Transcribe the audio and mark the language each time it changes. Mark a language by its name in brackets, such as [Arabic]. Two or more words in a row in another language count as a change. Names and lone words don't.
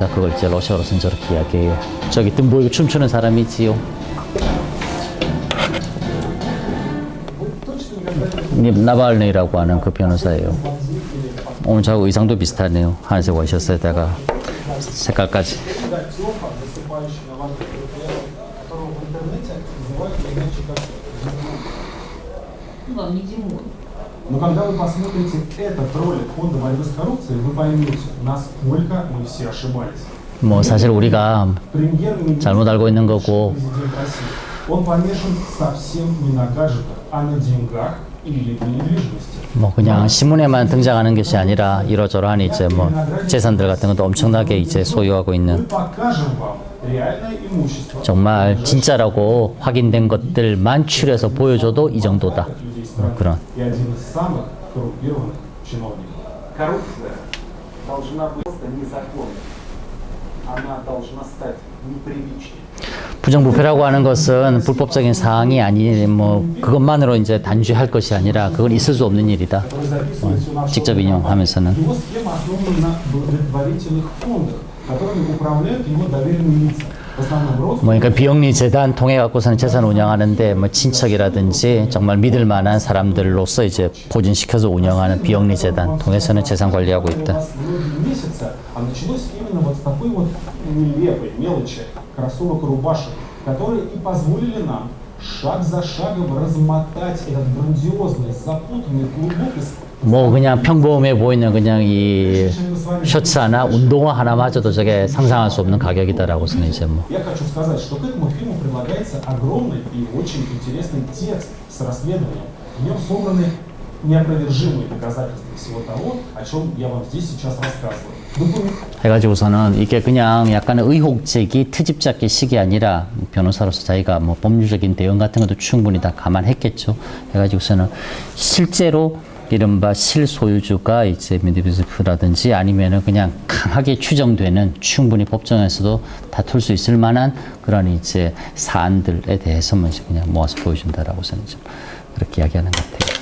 [Korean] 그걸 이제 러시아로서는 저렇게 이야기해요. 저기 등 보이고 춤추는 사람이지요. 나발레이라고 하는 그 변호사예요. 오늘 저하고 의상도 비슷하네요. 하늘색 와이셔츠에다가 색깔까지. [Russian] Но когда вы посмотрите этот ролик фонда борьбы с коррупцией, вы поймете, насколько мы все ошибались. [Korean] 뭐 사실 우리가 잘못 알고 있는 거고. [Russian] Он помешан совсем не на гаджетах, а на деньгах или на недвижимости. [Korean] 뭐 그냥 신문에만 등장하는 것이 아니라 이러저러한 이제 뭐 재산들 같은 것도 엄청나게 이제 소유하고 있는 정말 진짜라고 확인된 것들만 추려서 보여줘도 이 정도다. 그런. [Russian] Коррупция должна быть незаконной. Она должна стать неприличной. [Korean] 부정부패라고 하는 것은 불법적인 사항이 아니 뭐 그것만으로 이제 단죄할 것이 아니라 그건 있을 수 없는 일이다. 직접 인용하면서는 [Russian] Его схема основана на благотворительных фондах, которыми управляют его доверенные лица. В основном родственники. [Korean] 뭐 그러니까 비영리 재단 통해 갖고서는 재산을 운영하는데 뭐 친척이라든지 정말 믿을 만한 사람들로서 이제 포진시켜서 운영하는 비영리 재단 통해서는 재산 관리하고 있다. [Russian] Месяца, а началось именно вот с такой вот нелепой мелочи кроссовок и рубашек, которые и позволили нам шаг за шагом размотать этот грандиозный, запутанный клубок из [Korean] 뭐 그냥 평범해 보이는 그냥 이 셔츠 하나, 운동화 하나마저도 저게 상상할 수 없는 가격이다라고서는 이제 뭐. [Russian] Я хочу сказать, что к этому фильму прилагается огромный и очень интересный текст с расследованием. В нем собраны неопровержимые доказательства всего того, о чем я вам здесь сейчас рассказываю. Документ [Korean] 해가지고서는 이게 그냥 약간 의혹 제기, 트집 잡기 식이 아니라 변호사로서 자기가 뭐 법률적인 대응 같은 것도 충분히 다 감안했겠죠. 해가지고서는 실제로 이른바 실소유주가 이제 메드베제프라든지 아니면은 그냥 강하게 추정되는 충분히 법정에서도 다툴 수 있을 만한 그런 이제 사안들에 대해서만 이제 그냥 모아서 보여준다라고 저는 좀 그렇게 이야기하는 것 같아요.